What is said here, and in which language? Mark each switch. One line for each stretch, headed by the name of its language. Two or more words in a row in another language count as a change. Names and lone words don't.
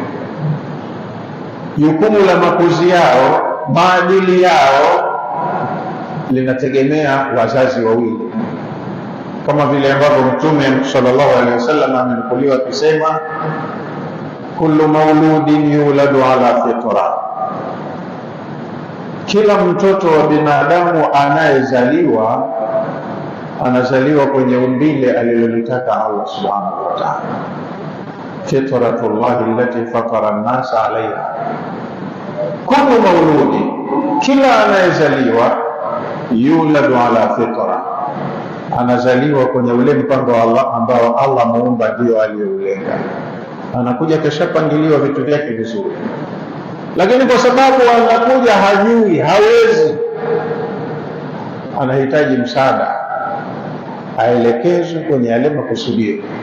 Swahili: Jukumu la makuzi yao, maadili yao linategemea wazazi wawili, kama vile ambavyo Mtume
Arabic: صلى الله عليه وسلم
Swahili: amenukuliwa akisema,
Arabic: كل مولود يولد على الفطرة,
Swahili: kila mtoto wa binadamu anayezaliwa anazaliwa kwenye umbile alilolitaka Allah
Arabic: سبحانه وتعالى. فطرة الله التي فطر الناس عليها. كل مولود,
Swahili: kila anayezaliwa,
Arabic: يولد على الفطرة,
Swahili: anazaliwa kwenye ule mpango wa Allah ambao Allah muumba ndio aliyoulenga. Anakuja keshapangiliwa vitu vyake vizuri, lakini kwa sababu anakuja hajui, hawezi, anahitaji msaada, aelekezwe kwenye yale makusudio.